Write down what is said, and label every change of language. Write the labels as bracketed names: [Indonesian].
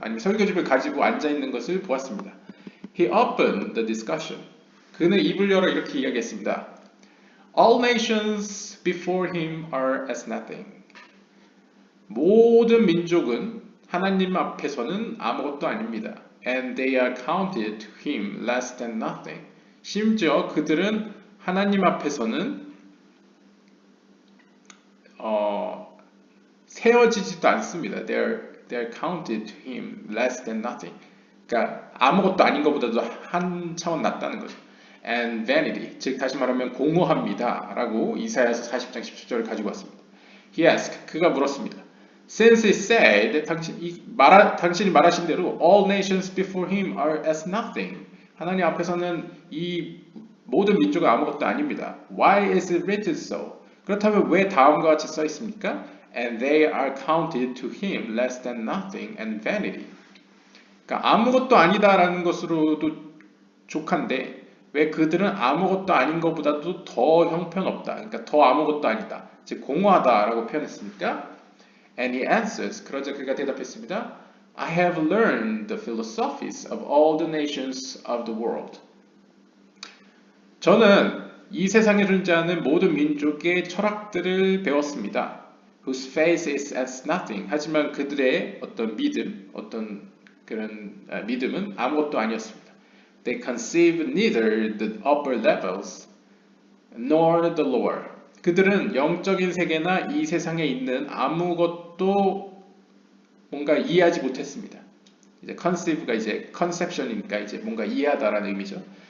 [Korean] 아니면 설교집을 가지고 앉아 있는 것을 보았습니다. [English] He opened the discussion. [Korean] 그는 입을 열어 이렇게 이야기했습니다. [English] All nations before him are as nothing. [Korean] 모든 민족은 하나님 앞에서는 아무것도 아닙니다. [English] And they are counted to him less than nothing. [Korean] 심지어 그들은 하나님 앞에서는 세워지지도 않습니다. [English] They're counted to him less than nothing. [Korean] 그러니까 아무것도 아닌 것보다도 한 차원 낮다는 거죠. [English] And vanity, [Korean] 즉 다시 말하면 공허합니다. 라고 이사야서 40장 17절을 가지고 왔습니다. [English] He asked, [Korean] 그가 물었습니다. [English] Since he said, [Korean] 당신이 말하신 대로 [English] all nations before him are as nothing. [Korean] 하나님 앞에서는 이 모든 민족은 아무것도 아닙니다. [English] Why is it written so? [Korean] 그렇다면 왜 다음과 같이 써 있습니까? [English] And they are counted to him less than nothing and vanity. [Korean] 그러니까 아무것도 아니다라는 것으로도 족한데 왜 그들은 아무것도 아닌 것보다도 더 형편없다. 그러니까 더 아무것도 아니다. 즉 공허하다라고 표현했습니까? [English] And he answers, [Korean] 그러자 그가 대답했습니다. [English] I have learned the philosophies of all the nations of the world. [Korean] 저는 이 세상에 존재하는 모든 민족의 철학들을 배웠습니다. [English] Whose face is as nothing. [Korean] 하지만 그들의 어떤 어떤 그런 믿음은 아무것도 아니었습니다. [English] They conceive neither the upper levels nor the lower. [Korean] 그들은 영적인 세계나 이 세상에 있는 아무것도 뭔가 이해하지 못했습니다. 이제 conceive가 이제 conception이니까 이제 뭔가 이해하다라는 의미죠.